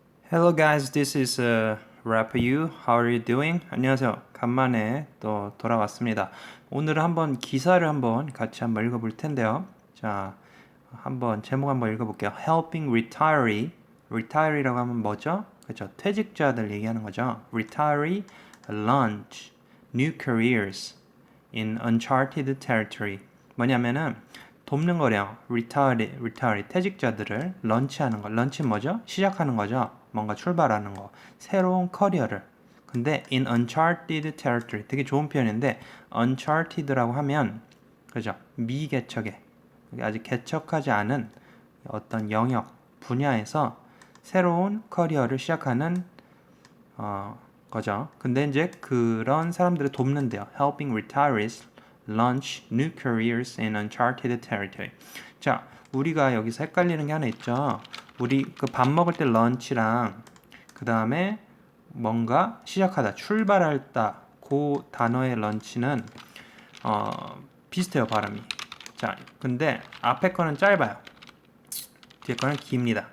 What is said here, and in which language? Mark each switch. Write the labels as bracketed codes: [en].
[en] Hello guys, this is Rapayu. How are you doing? [ko] 안녕하세요. 간만에 또 돌아왔습니다. 오늘은 한번 기사를 한번 같이 한번 읽어볼 텐데요. 자, 한번 제목 한번 읽어볼게요. [en] Helping retiree. [ko] retiree라고 하면 뭐죠? 그렇죠. 퇴직자들 얘기하는 거죠. [en] retiree launch new careers in uncharted territory. [ko] 뭐냐면은 돕는 거래요. retire 퇴직자들을 런치하는 거. 런치 뭐죠? 시작하는 거죠. 뭔가 출발하는 거. 새로운 커리어를. 근데 [en] in uncharted territory [ko] 되게 좋은 표현인데 uncharted라고 하면 그죠? 미개척에 아직 개척하지 않은 어떤 영역 분야에서 새로운 커리어를 시작하는 거죠. 근데 이제 그런 사람들을 돕는데요. [en] Helping retirees launch new careers in uncharted territory. [ko] 자, 우리가 여기서 헷갈리는 게 하나 있죠. 우리 그 밥 먹을 때 런치랑 그 다음에 뭔가 시작하다, 출발할다 그 단어의 런치는 비슷해요, 발음이. 자, 근데 앞에 거는 짧아요. 뒤에 거는 깁니다.